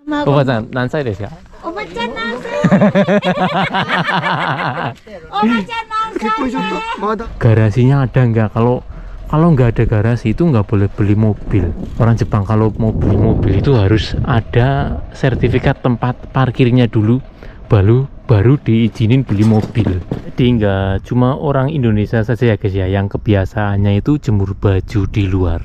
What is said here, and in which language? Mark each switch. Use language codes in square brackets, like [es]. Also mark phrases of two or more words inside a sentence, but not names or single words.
[ja] おばちゃん何歳ですか？おばちゃん何歳？おばちゃん何歳？ [id] Garasinya ada nggak? Kalau nggak ada garasi itu nggak boleh beli mobil. Orang Jepang kalau mau beli mobil itu harus ada sertifikat tempat parkirnya dulu, baru diizinin beli mobil. Jadi nggak cuma orang Indonesia saja ya guys ya yang kebiasaannya itu jemur baju di luar.